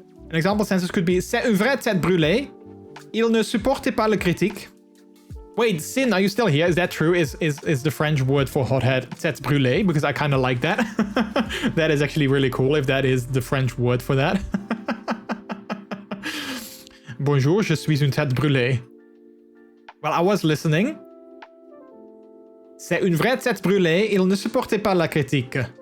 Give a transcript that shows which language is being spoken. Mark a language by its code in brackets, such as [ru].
[en] An example sentence could be, [fr] c'est une vraie tête brûlée. Il ne supporte pas la critique. [en] Wait, Sin, are you still here? Is that true? Is the French word for hothead tête brûlée? Because I kind of like that. That is actually really cool if that is the French word for that. [fr] Bonjour, je suis une tête brûlée. [en] Well, I was listening. [fr] C'est une vraie tête brûlée, il ne supportait pas la critique.